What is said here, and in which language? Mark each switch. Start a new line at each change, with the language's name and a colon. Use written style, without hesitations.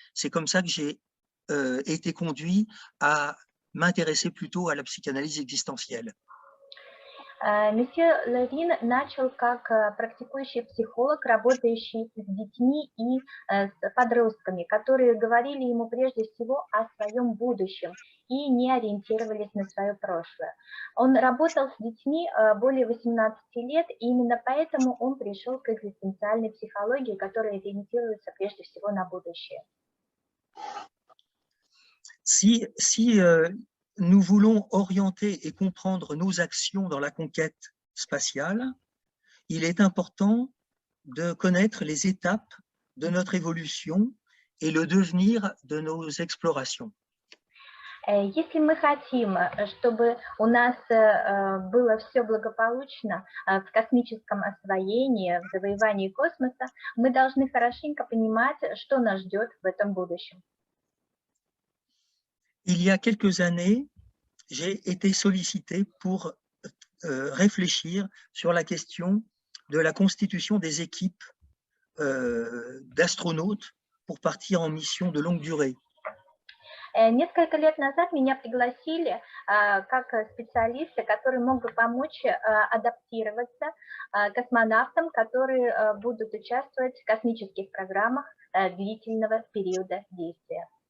French: C'est comme ça que j'ai été conduit à m'intéresser plutôt à la psychanalyse existentielle.
Russian: Месье Левин начал как практикующий психолог, работающий с детьми и с подростками, которые говорили ему прежде всего о своем будущем и не ориентировались на свое прошлое. Он работал с детьми более 18 лет, и именно поэтому он пришел к экзистенциальной психологии, которая ориентируется прежде всего на будущее.
French: Si nous voulons orienter et comprendre nos actions dans la conquête spatiale, il est important de connaître les étapes de notre évolution et le devenir de nos explorations.
Russian: Если мы хотим, чтобы у нас было все благополучно в космическом освоении, в завоевании космоса, мы должны хорошенько понимать, что нас ждет в этом будущем.
French: Il y a quelques années, j'ai été sollicité pour réfléchir sur la question de la constitution des équipes d'astronautes pour partir en mission de longue durée.
Russian: Несколько лет назад меня пригласили как специалиста, который мог бы помочь адаптироваться космонавтам, которые будут участвовать в космических программах длительного периода действия.